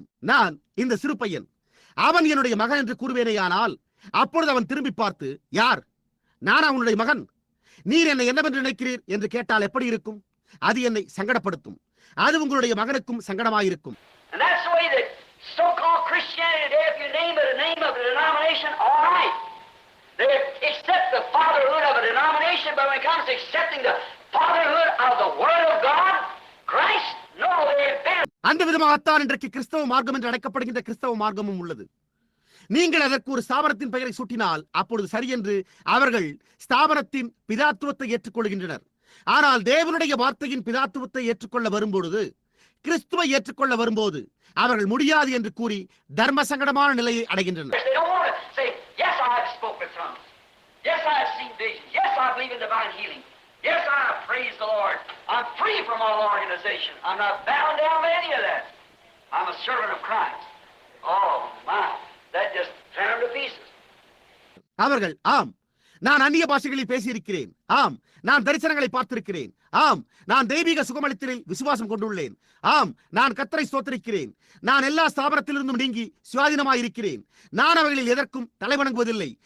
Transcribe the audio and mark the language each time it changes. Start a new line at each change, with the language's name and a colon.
Tamil: நான் இந்த சிறு பையன், அவன் என்னுடைய மகன் என்று கூறுவேனேயானால் அப்பொழுது அவன் திரும்பி பார்த்து, யார்? நான் அவனுடைய மகன், நீர் என்னை என்னவென்று நினைக்கிறீர் என்று கேட்டால் எப்படி இருக்கும்? அது என்னை சங்கடப்படுத்தும். அது உங்களுடைய மகனுக்கும் சங்கடமாயிருக்கும்.
English: And that's the way that so-called Christianity today, if you name it a name of a denomination, all right. They accept the fatherhood of a denomination, but when it comes to accepting the fatherhood of the Word of God, Christ, no, they fail.
Tamil: அந்த விதமாகத்தான் இன்றைக்கு கிறிஸ்தவ மார்க்கம் என்று அழைக்கப்படுகின்ற கிறிஸ்தவ மார்க்கமும் உள்ளது. நீங்கள் அதற்கு ஒரு ஸ்தாபனத்தின் பெயரை சூட்டினால் அப்பொழுது சரியென்று அவர்கள் ஸ்தாபனத்தின் பிதாத்துவத்தை ஏற்றுக்கொள்கின்றனர். ஆனால் தேவனுடைய வார்த்தையின் பிதாத்துவத்தை ஏற்றுக்கொள்ள வரும்பொழுது, கிறிஸ்துவை ஏற்றுக்கொள்ள வரும்போது அவர்கள் முடியாது என்று கூறி தர்ம சங்கடமான நிலையை அடைகின்றனர்.
English: Yes, I have spoken with tongues. Yes, I have seen visions. Yes, I believe in divine healing. Yes, I have praised the Lord. I'm free from all organization. I'm not bound down with any of that. I'm a servant of Christ. Oh, my. That just tore him to pieces.
Tamil: அவர்கள், ஆம், நான் அந்நிய பாஷைகளில் பேசியிருக்கிறேன். ஆம், நான் தரிசனங்களை பார்த்திருக்கிறேன். ஆம், நான் தெய்வீக சுகமளித்தலில் விசுவாசம் கொண்டுள்ளேன். ஆம், நான் கர்த்தரை ஸ்தோத்திரிக்கிறேன். நான் எல்லா ஸ்தாபனத்திலிருந்தும் நீங்கி சுயாதீனமாயிருக்கிறேன். நான் அவைகளில் எதற்கும் தலைவணங்குவதில்லை.